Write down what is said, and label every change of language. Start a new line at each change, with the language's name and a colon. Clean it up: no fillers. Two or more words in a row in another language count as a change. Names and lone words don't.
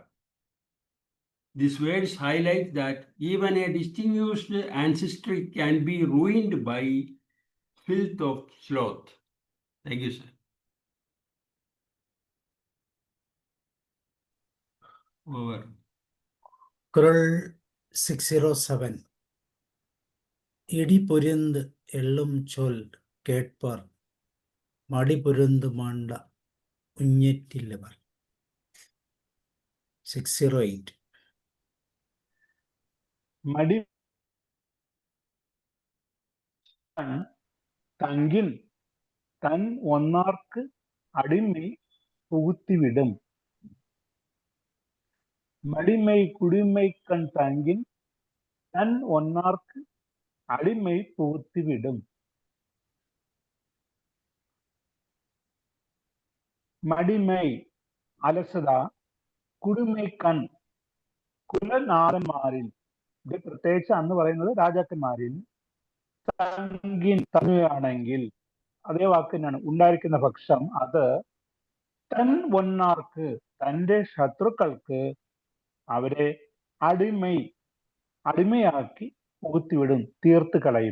English: These words highlight that even a distinguished ancestry can be ruined by filth of sloth. Thank you, sir. Over.
Tamil: Kural 607 இடி பொரிந்து எள்ளும் சொல் கேட்பர் மடிபொருந்து மாண்ட உஞற்றில்லவர். 608 மடி தங்கின் தன் ஒன்னார்க்கு அடிமை புகுத்திவிடும். மடிமை குடிமை கண் தங்கின் தன் ஒன்னார்க்கு அடிமை புகுத்திவிடும்.
Malayalam: മടിമൈ അലസത, കുടിമൈക്കൺ കുലനാഥന്മാരിൽ, ഇത് പ്രത്യേകിച്ച് അന്ന് പറയുന്നത് രാജാക്കന്മാരിൽ, തങ്ങുകയാണെങ്കിൽ അതേ വാക്ക് തന്നെയാണ്, ഉണ്ടായിരിക്കുന്ന പക്ഷം അത്
Tamil: தன் ஒன்னார்க்கு
Malayalam: തൻ്റെ ശത്രുക്കൾക്ക് അവരെ അടിമയാക്കി പുകുത്തിവിടും, തീർത്ത് കളയും.